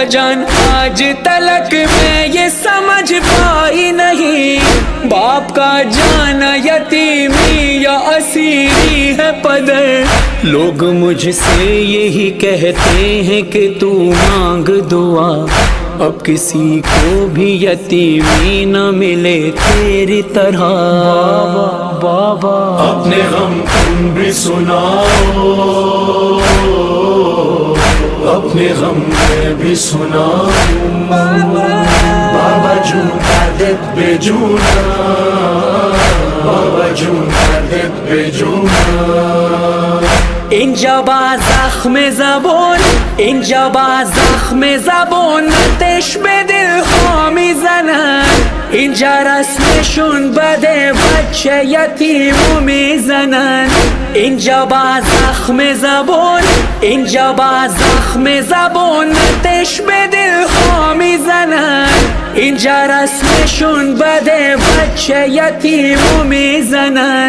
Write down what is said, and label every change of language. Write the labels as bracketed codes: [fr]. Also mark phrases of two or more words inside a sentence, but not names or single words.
[ur] جان آج تلک میں یہ سمجھ پائی نہیں باپ کا جانا یتیمی یا اسیری ہے پدر لوگ مجھ سے یہی کہتے ہیں کہ تو مانگ دعا اب کسی کو بھی یتیمی نہ ملے تیری طرح بابا اپنے غم تم بھی سناؤ اپنے غم میں بھی سناؤ [fa] بابا جون دردت بے جونا بابا جون دردت بے جونا اینجا با زخم زبان، اینجا با زخم زبان آتش به دل ها میزنن، اینجا رسمشون بده بچه یتیمو میزنن، اینجا با زخم زبان، اینجا با زخم زبان آتش به دل ها میزنن، اینجا رسمشون بده بچه یتیمو میزنن.